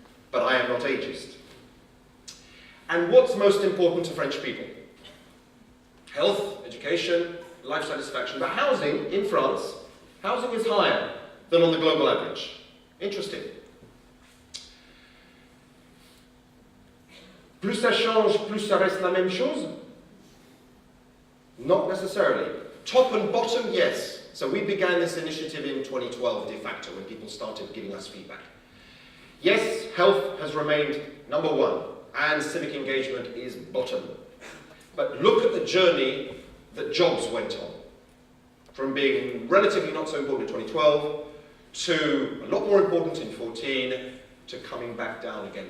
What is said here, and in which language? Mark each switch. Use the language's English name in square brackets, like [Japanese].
[English] But I am not ageist. And what's most important to French people? Health, education, life satisfaction. But housing in France, housing is higher than on the global average. Interesting. [French] Plus ça change, plus ça reste la même chose? [English] Not necessarily. Top and bottom, yes. So we began this initiative in 2012 de facto, when people started giving us feedback. Yes, health has remained number 1, and civic engagement is bottom. But look at the journey that jobs went on. From being relatively not so important in 2012, to a lot more important in 2014, to coming back down again.